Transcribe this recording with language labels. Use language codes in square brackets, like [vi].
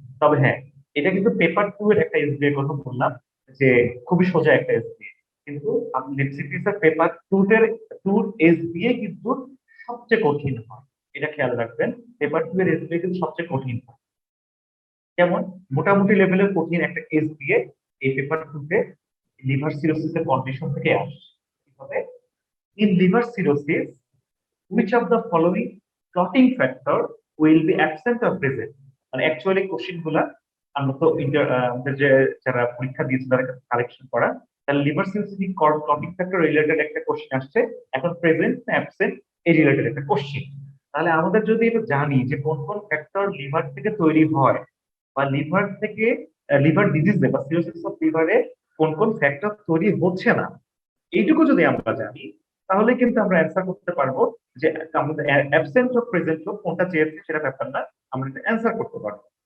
[bn] তবে হ্যাঁ, এটা কিন্তু পেপার 2 এর একটা এসবিএ কথা বললাম, যে খুবই সোজা একটা এসবিএ, কিন্তু আপনি লিপসিটিসের পেপার 2 এর এসবিএ কিন্তু সবচেয়ে কঠিন হয়, এটা খেয়াল রাখবেন। পেপার 2 এর এসবিএ কিন্তু সবচেয়ে কঠিন হয়। যেমন মোটামুটি লেভেলের কঠিন একটা কেস দিয়ে এই পেপার টুতে লিভার সিরোসিসের কন্ডিশন থেকে আসে। কিভাবে? [en] In liver cirrhosis, which of the following clotting factor will be absent or present? [bn] মানে অ্যাকচুয়ালি কোশ্চেন গুলা আমরা তো আমাদের যে যারা পরীক্ষা দিয়েছে তারা কালেকশন করা, তাহলে liver cirrhosis clotting factor related একটা কোশ্চেন আসছে, এখন প্রেজেন্ট না অ্যাবসেন্ট এই রিলেটেড একটা কোশ্চেন। তাহলে আমাদের যদি এটা জানি যে কোন কোন ফ্যাক্টর লিভার থেকে তৈরি হয়, বা লিভার থেকে লিভার ডিজিজে বা সিরোসিস অফ লিভারে কোন কোন ফ্যাক্টর তৈরি হচ্ছে না, এইটুকু যদি আমরা জানি, তাহলে কিন্তু আমরা অ্যান্সার করতে পারবো যে আমাদের অ্যাবসেন্ট হোক প্রেজেন্ট হোক কোনটা চেয়েছে সেটা ব্যাপার না, আমরা এটা অ্যান্সার করতে পারবো।